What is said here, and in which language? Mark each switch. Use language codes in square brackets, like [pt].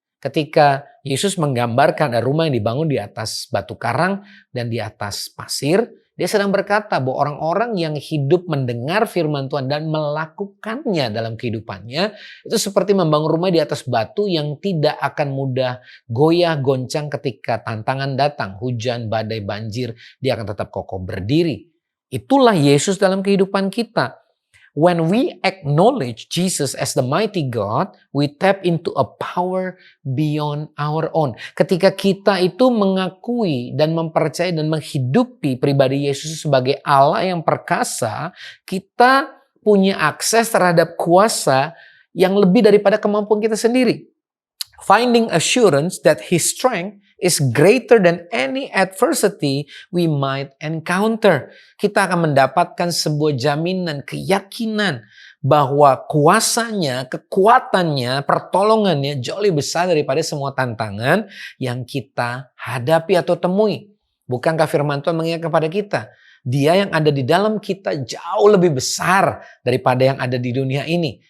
[id] Ketika Yesus menggambarkan ada rumah yang dibangun di atas batu karang dan di atas pasir, dia sedang berkata bahwa orang-orang yang hidup mendengar firman Tuhan dan melakukannya dalam kehidupannya, itu seperti membangun rumah di atas batu yang tidak akan mudah goyah goncang ketika tantangan datang, hujan, badai, banjir, dia akan tetap kokoh berdiri. Itulah Yesus dalam kehidupan kita. [en] When we acknowledge Jesus as the mighty God, we tap into a power beyond our own. [id] Ketika kita itu mengakui dan mempercayai dan menghidupi pribadi Yesus sebagai Allah yang perkasa, kita punya akses terhadap kuasa yang lebih daripada kemampuan kita sendiri. [en] Finding assurance that His strength is greater than any adversity we might encounter. [id] Kita akan mendapatkan sebuah jaminan, keyakinan bahwa kuasanya, kekuatannya, pertolongannya jauh lebih besar daripada semua tantangan yang kita hadapi atau temui. Bukankah firman Tuhan mengingatkan kepada kita? Dia yang ada di dalam kita jauh lebih besar daripada yang ada di dunia ini.